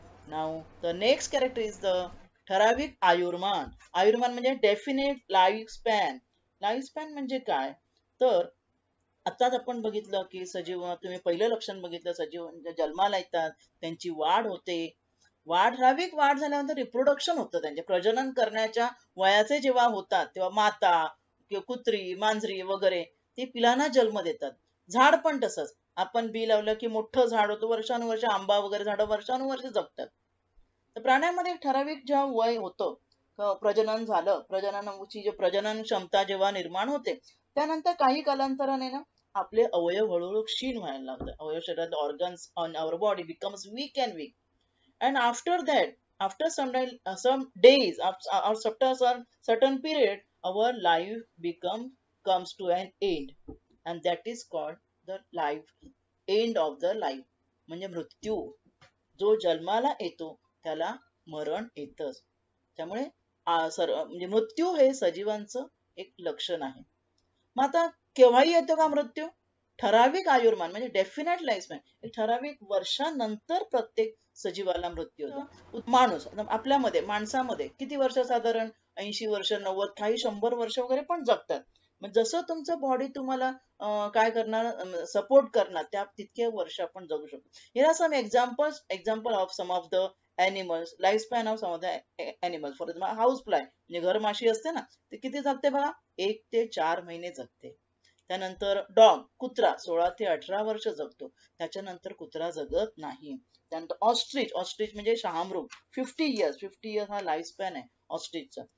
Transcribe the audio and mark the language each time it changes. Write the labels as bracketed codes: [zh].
[en] Now, the next character is the ठराविक आयुर्मान. [mr] आयुर्मान म्हणजे [en] Definite life span. [mr] Life span म्हणजे काय? तर आताच आपण बघितलं की सजीव, तुम्ही पहिलं लक्षण बघितलं, सजीव जन्माला येतात, त्यांची वाढ होते. ठराविक वाढ झाल्यानंतर रिप्रोडक्शन होतं, त्यांचे प्रजनन करण्याच्या वयाचे जेव्हा होतात तेव्हा माता किंवा कुत्री, मांजरी वगैरे ती पिलांना जन्म देतात. झाड पण तसंच, आपण बी लावलं की मोठं झाड होतं, वर्षानुवर्ष आंबा वगैरे झाडं वर्षानुवर्ष जगतात. तर प्राण्यांमध्ये ठराविक जेव्हा वय होतं, प्रजनन झालं, प्रजननाची प्रजनन क्षमता जेव्हा निर्माण होते, त्यानंतर काही कालांतराने ना आपले अवयव हळूहळू क्षीण व्हायला लागतात. अवयव शरीरात [en] Organs on our body becomes weak and weak. And after that, after some days, or after some certain period, our life comes to an end, and that is called the life, end of the life. [mr] म्हणजे मृत्यू. जो जन्माला येतो त्याला मरण येतच. त्यामुळे म्हणजे मृत्यू हे सजीवांचं एक लक्षण आहे. मग आता केव्हाही येतो का मृत्यू? ठराविक आयुर्मान म्हणजे डेफिनेट लाईफ एक ठराविक वर्षानंतर प्रत्येक सजीवाला मृत्यू होतो. माणूस आपल्यामध्ये माणसामध्ये किती वर्ष साधारण 80 वर्ष 90 काही 100 वर्ष वगैरे पण जगतात. मग जसं तुमचं बॉडी तुम्हाला काय करणार सपोर्ट करणार त्या तितके वर्ष आपण जगू शकतो. [en] Here are some example of some of the animals, lifespan of some of the animals. For example, [mr] house fly म्हणजे घर माशी असते ना, ते किती जगते बघा? 1 ते 4 महिने जगते. त्यानंतर डॉग कुत्रा 16 ते 18 वर्ष जगतो. त्याच्यानंतर कुत्रा जगत नाही. त्यानंतर ऑस्ट्रिच म्हणजे शहामृग 50 इयर्स हा लाईफ स्पॅन आहे ऑस्ट्रिचचा.